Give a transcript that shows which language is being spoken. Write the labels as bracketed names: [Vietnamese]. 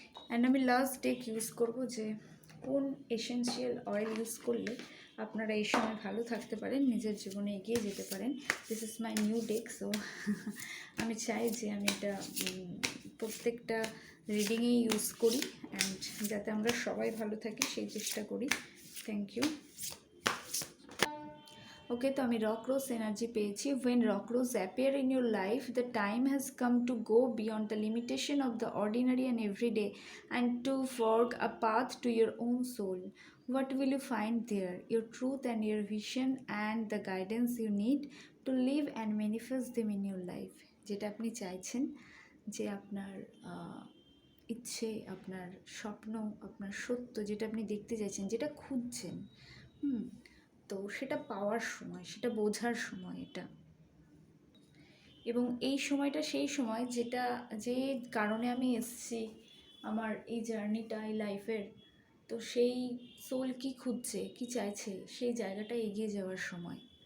[Bangla] And আমি last day use করব, যে কোন এসেনশিয়াল অয়েল ইউজ করলে আপনারা এই সময় ভালো থাকতে পারেন, নিজের জীবনে এগিয়ে যেতে পারেন। [English] This is my new deck. [Bangla] So আমি চাই যে আমি এটা প্রত্যেকটা রিডিংয়েই ইউজ করি, অ্যান্ড যাতে আমরা সবাই ভালো থাকি সেই চেষ্টা করি। Thank you. ওকে, তো আমি রক রোজ এনার্জি পেয়েছি। [English] when rock rose appear in your life, the time has come to go beyond the limitation of the ordinary and everyday and to forge a path to your own soul. What will you find there? Your truth and your vision and the guidance you need to live and manifest them in your life. [Bangla] যেটা আপনি চাইছেন, যে আপনার ইচ্ছে, আপনার স্বপ্ন, আপনার সত্য, যেটা আপনি দেখতে চাইছেন, যেটা খুঁজছেন, তো সেটা পাওয়ার সময়, সেটা বোঝার সময় এটা। এবং এই সময়টা সেই সময় যেটা, যে কারণে আমি এসেছি আমার এই জার্নিটা, এই লাইফের, তো সেই সোল কি খুঁজছে, কি চাইছে, সেই জায়গাটা এগিয়ে যাওয়ার সময়।